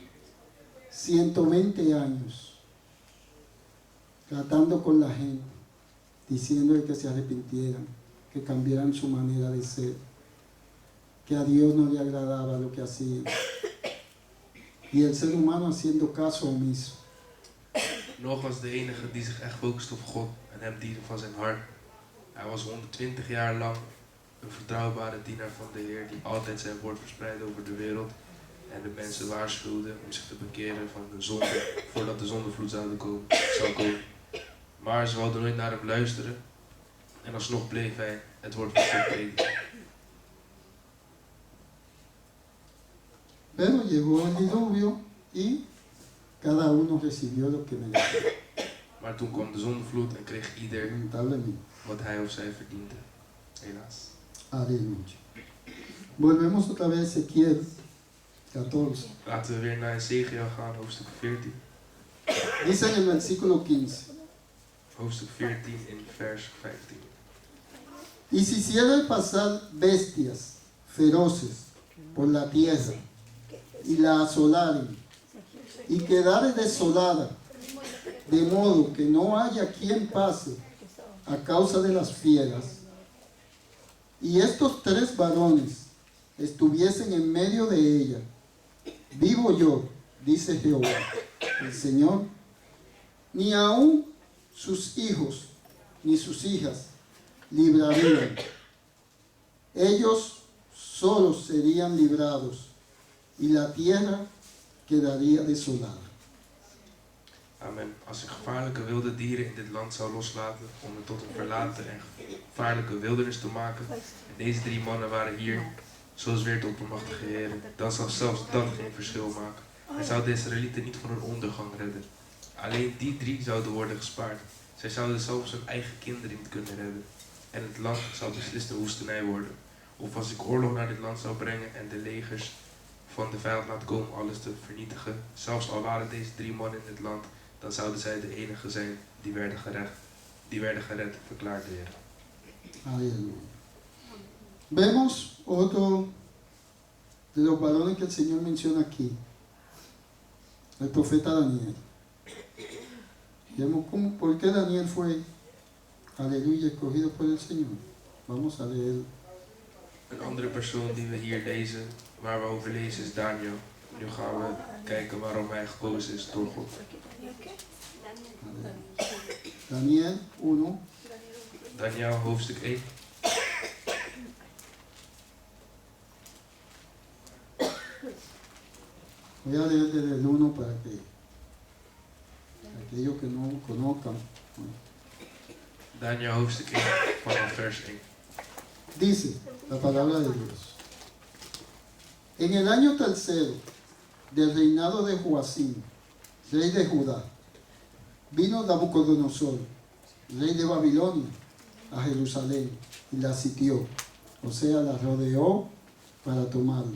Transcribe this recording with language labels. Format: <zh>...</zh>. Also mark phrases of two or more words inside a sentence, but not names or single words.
<es>120 años tratando con la gente, diciéndole que se arrepintieran, que cambiaran su manera de ser, que a Dios no le agradaba lo que hacían. Y el ser humano haciendo caso omiso.</es> <nl>Noach was de enige die zich echt focuste op God en hem diende van zijn hart. Hij was 120 jaar lang een vertrouwbare dienaar van de Heer die altijd zijn woord verspreidde over de wereld en de mensen waarschuwde om zich te bekeren van de zonde voordat de zondevloed zou komen. Maar ze wilden nooit naar hem luisteren en alsnog bleef hij het woord van God prediken.</nl> <es>Pero llegó el diluvio y cada uno recibió lo que merecía.</es> <nl>Maar toen kwam de zondevloed en kreeg ieder</nl> <es>Lamentablemente.</es> <nl>wat hij of zij verdiende. Helaas.</nl> <es>Aleluya. Volvemos otra vez a Ezequiel 14.</es> <nl>Laten we weer naar Ezekiel gaan, hoofdstuk 14.</nl> <es>Dice en el versículo 15.</es> <nl>Hoofdstuk 14 in vers 15.</nl> <es>Y si hiciera pasar bestias feroces por la tierra y la asolaren y quedare desolada, de modo que no haya quien pase a causa de las fieras, y estos 3 varones estuviesen en medio de ella, vivo yo, dice Jehová, el Señor, ni aun sus hijos ni sus hijas librarían. Ellos solos serían librados y la tierra quedaría desolada. Amen.</es> <nl>Als ik gevaarlijke wilde dieren in dit land zou loslaten om het tot een verlaten en gevaarlijke wildernis te maken, en deze 3 mannen waren hier, zoals weer de oppermachtige Heer, dan zou zelfs dat geen verschil maken. Hij zou de Israëlieten niet van hun ondergang redden. Alleen die 3 zouden worden gespaard. Zij zouden zelfs hun eigen kinderen niet kunnen redden. En het land zou beslist een woestenij worden. Of als ik oorlog naar dit land zou brengen en de legers van de vijand laten komen om alles te vernietigen, zelfs al waren deze 3 mannen in dit land, dan zouden zij de enige zijn die werden gered, verklaart de Heer.</nl> <es>Aleluya. Vemos otro de los varones que el Señor menciona aquí, el profeta Daniel. Vemos por qué Daniel fue, aleluya, escogido por el Señor. Vamos a leer.</es> <nl>Een andere persoon die we hier lezen, waar we over lezen, is Daniel. Nu gaan we kijken waarom hij gekozen is door God. Daniel 1. Daniel hoofdstuk 1.</nl> <es>Voy a leer desde el 1 para que aquellos que no conozcan.</es> <nl>Daniel hoofdstuk 1 vanaf vers 1.</nl> <es>Dice la palabra de Dios. En el año 3 del reinado de Joacim, rey de Judá, vino Nabucodonosor, rey de Babilonia, a Jerusalén y la sitió, o sea, la rodeó para tomarla.</es>